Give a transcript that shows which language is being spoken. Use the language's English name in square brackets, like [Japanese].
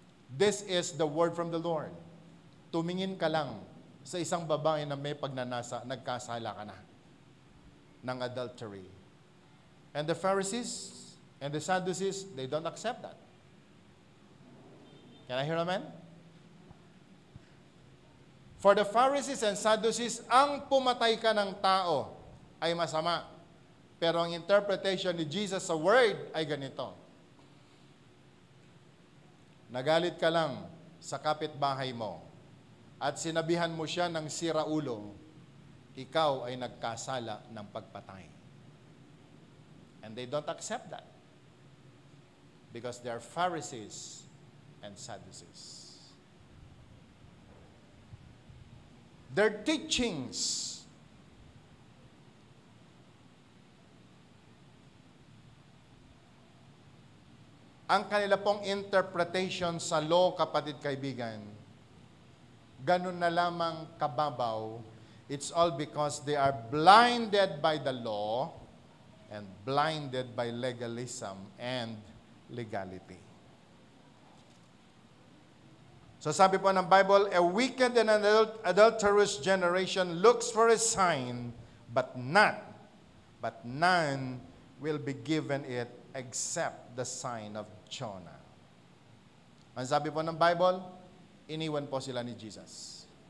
[English] This is the word from the Lord. [Filipino] Tumingin ka lang sa isang babae na may pagnanasa, nagkasala ka na ng adultery. [English] And the Pharisees and the Sadducees, they don't accept that. Can I hear amen? For the Pharisees and Sadducees, [Filipino] ang pumatay ka ng tao ay masama. Pero ang interpretation ni Jesus sa word ay ganito. Nagalit ka lang sa kapitbahay mo at sinabihan mo siya ng siraulo, ikaw ay nagkasala ng pagpatay. [English] And they don't accept that because they are Pharisees and Sadducees. Their teachings [Filipino] ang kanila pong interpretation sa law, kapatid kaibigan, ganun na lamang kababaw. [English] It's all because they are blinded by the law and blinded by legalism and legality. So [Filipino] sabi po ng [English] Bible, a wicked and adulterous generation looks for a sign, but none will be given it except the sign of Jonah. [Filipino] Ang sabi po ng Bible, iniwan po sila ni Jesus.